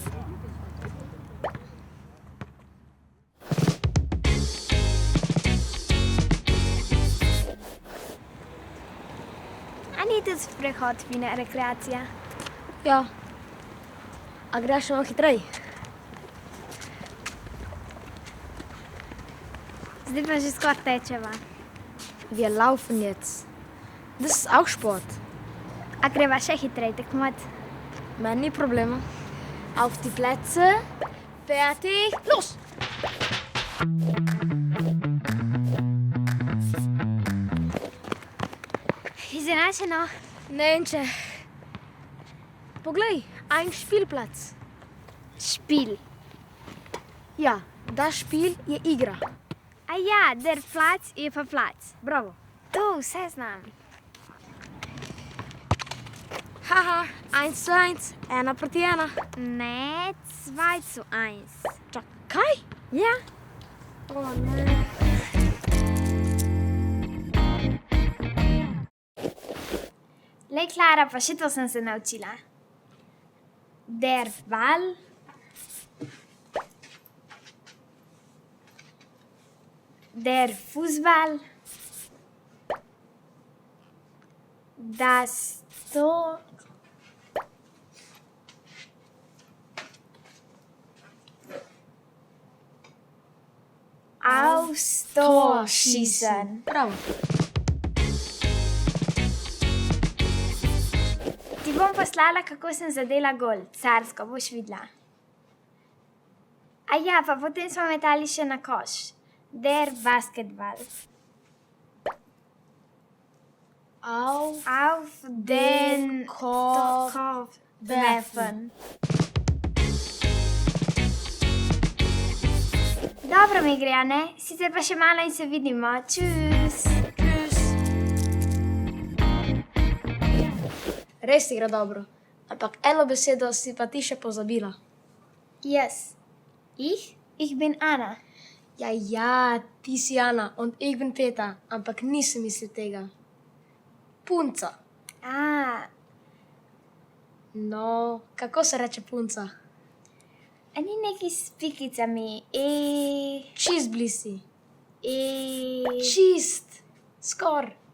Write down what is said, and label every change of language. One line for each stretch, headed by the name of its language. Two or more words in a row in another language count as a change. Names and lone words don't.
Slovenian: A ni tudi sprehod fina rekreacija? Ja. A greš malo hitrej? Zdaj pa že skoraj tečeva.
German: Wir laufen jetzt. Das ist auch Sport.
Slovenian: A greva še hitrej tekmovat? Meni ni problema.
German: Auf die Plätze. Fertig. Los!
Slovenian: Izenačeno. Ne vem če. Poglej,
German: ein Spielplatz.
Slovenian: Špil. Ja,
German: das Spiel
Slovenian: je igra. A ja, der plac je pa plac. Bravo. To vse znam. Haha, 1:1, 1:1. Ne, 2:1. Kaj? Ja. O ne. Lej, Klara, pa še to sem se naučila.
German: Der Ball. Der Fußball. Das Tor. Aufs Tor schießen.
Slovenian: Bravo. Ti bom poslala, kako sem zadela gol. Carsko, boš videla. A ja, pa potem smo metali še na koš.
German: Der Basketball. Auf den Korb werfen.
Slovenian: Dobro mi gre, a ne? Sicer pa še malo in se vidimo.
German: Tschüss.
Slovenian: Res ti gre dobro. Ampak eno besedo si pa ti še pozabila. Jaz.
German: Ich bin Anna.
Slovenian: Ja, ti si Ana
German: und ich bin Peter,
Slovenian: ampak nisem mislil tega. Punca. No, kako se reče punca? A ni neki s pikicami? Čist blisi. Čist. Skor.